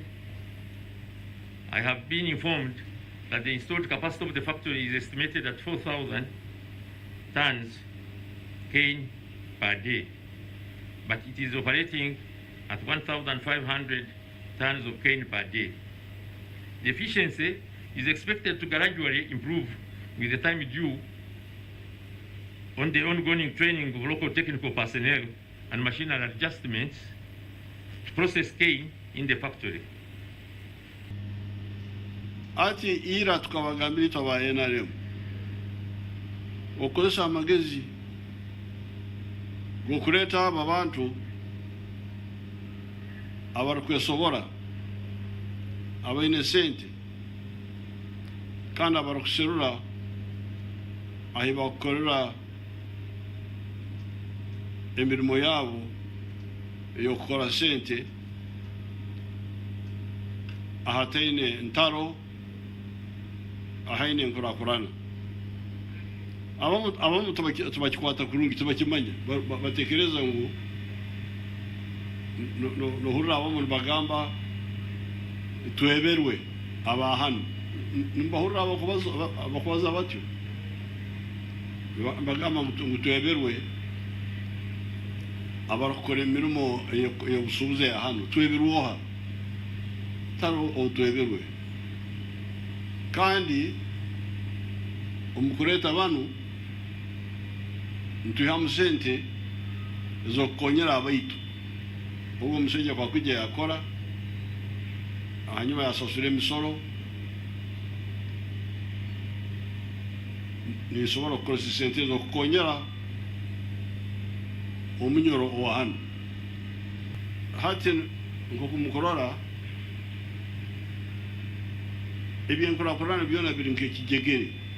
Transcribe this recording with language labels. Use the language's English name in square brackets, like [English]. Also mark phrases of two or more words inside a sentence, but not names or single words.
[English] I have been informed that the installed capacity of the factory is estimated at 4,000 tons cane per day, but it is operating at 1,500 tons of cane per day. The efficiency is expected to gradually improve with the time due on the ongoing training of local technical personnel and machinery adjustments to process cane in the factory. [Nyoro] Ati ira tukabagambira twabaye NRM okozesa amagezi gokuleta aba bantu abarukwesobora abaine sente kandi abarukuserura ahi bakukorera emirimo yabo eyokukora sente ahataine ntaro ahaine nkurakurana abamu tubakikwata kurungi tubakimanya batekereza ngo nohurira abamu bagamba tweberwe abahano nimbahurira abakubaza batyo bagamba ngo tweberwe abarukora imirimo yobusubuze hano tweberwoha taro otweberwe kandi umukureta abantu ntuyamu sente zokonyera abaitu ubwo musejja kwa kujya yakora hanyuma yasasura emisoro nisobora gukora sente zokonyera omunyoro owahano hati nkokumukorora ebyenkurakurana byona biri nk'ekijegere